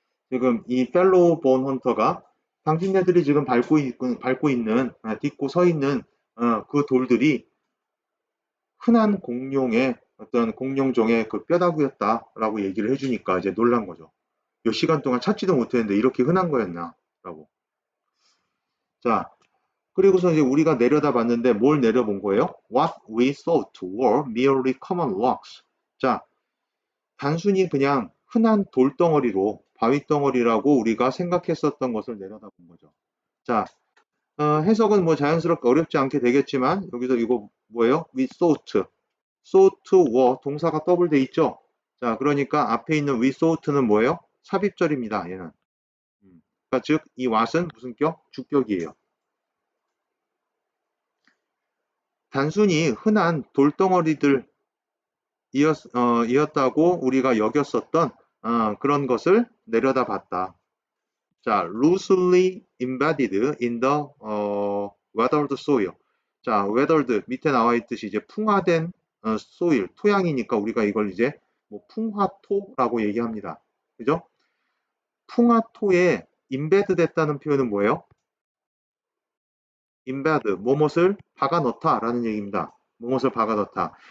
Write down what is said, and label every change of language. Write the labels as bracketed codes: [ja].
[ko] 지금 이 펠로우 본 헌터가 당신네들이 지금 밟고 있는 딛고 서 있는 그 돌들이 흔한 공룡의 어떤 공룡종의 그 뼈다귀였다라고 얘기를 해주니까 이제 놀란 거죠. 몇 시간 동안 찾지도 못했는데 이렇게 흔한 거였나라고. 자, 그리고서 이제 우리가 내려다봤는데 뭘 내려본 거예요? [en] What we thought were merely common rocks. [ko] 자, 단순히 그냥 흔한 돌덩어리로 바위덩어리라고 우리가 생각했었던 것을 내려다본 거죠. 자, 해석은 뭐 자연스럽게 어렵지 않게 되겠지만 여기서 이거 뭐예요? [en] We thought. [ko] thought were 동사가 더블돼 있죠? 자, 그러니까 앞에 있는 we thought는 뭐예요? 삽입절입니다. 얘는. 그러니까 즉, 이 what은 무슨 격? 주격이에요. 단순히 흔한 돌덩어리들 이었다고 우리가 여겼었던 그런 것을 내려다봤다. [en] 자, loosely embedded in the weathered soil. [ko] 자, weathered 밑에 나와 있듯이 이제 풍화된 soil, 토양이니까 우리가 이걸 이제 뭐 풍화토라고 얘기합니다. 그죠? 풍화토에 embed 됐다는 표현은 뭐예요? embed, 뭐뭇을 박아 넣다라는 얘기입니다. 뭐뭇을 박아 넣다.